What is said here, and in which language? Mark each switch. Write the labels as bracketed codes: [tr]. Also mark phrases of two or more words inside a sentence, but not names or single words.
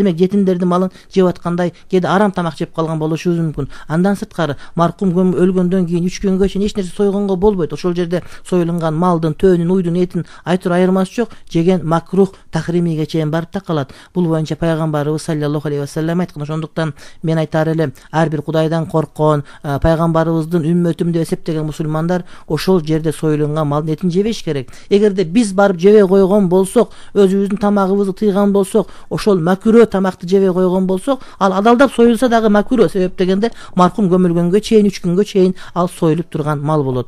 [ky] Демек жетимдердин малын жеп аткандай, кээде арам тамак жеп калган болушубуз мүмкүн. Андан сырткары маркум өлгөндөн кийин 3 күнгө чейин эч нерсе сойгонго болбойт. Ошол жерде союлунган малдын, төөнүн, уйдун этин айтыр айырмасы жок. Жеген макрух, тахримиге чейин барып да калат. Бул боюнча пайгамбарыбыз [ar] صلى الله عليه وسلم [ky] айткан. Ошондуктан мен айтар элем, ар бир Кудайдан корккон, пайгамбарыбыздын үммөтүм деп эсептеген мусулмандар ошол жерде союлунган малдын этин жебеш керек. Эгерде биз барып жебей койгон болсок, өзүбүздүн тамагыбызды тыйган болсок, ошол макрөө тамакты жебей койгон болсок, ал адалдап союлса дагы макруh себеп дегенде маркум көмүлгөнгө чейин 3 күнгө чейин ал союлуп турган мал болот.